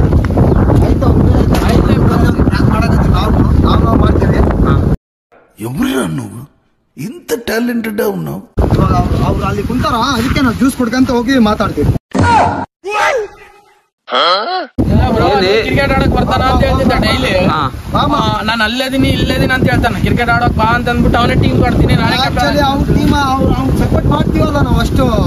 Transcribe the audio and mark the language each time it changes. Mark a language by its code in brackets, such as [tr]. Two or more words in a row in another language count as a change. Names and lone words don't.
[kn] ನಾವು ಮಾಡ್ತೀವಿ. [te] ఎవరు నువ్వు ఇంత టాలెంటెడ్ ఉన్నావు? [kn] ಇವಾಗ ಅವ್ರು ಅಲ್ಲಿ ಕುಂತಾರ, ಅದಕ್ಕೆ ನಾವು ಜ್ಯೂಸ್ ಕುಡ್ಕಂತ ಹೋಗಿ ಮಾತಾಡ್ತೀವಿ. ಕ್ರಿಕೆಟ್ ಆಡಕ್ ಬರ್ತಾನ ಅಂತ ಹೇಳ್ತಿದ್ದ ಡೈಲಿ. ನಾನು ಅಲ್ಲೇದಿನಿ ಇಲ್ಲೇದಿನಿ ಅಂತ ಹೇಳ್ತಾನೆ. ಕ್ರಿಕೆಟ್ ಆಡಕ್ ಬಾ ಅಂತ ಅಂದ್ಬಿಟ್ಟು ಅವನೇ ಟೀಮ್ ಕೊಡ್ತೀನಿ, ನಾನೇ ಅವ್ನ ಟೀಮ್ ಅವ್ನು ಸಪೋರ್ಟ್ ಮಾಡ್ತೀವಲ್ಲ ನಾವು ಅಷ್ಟು.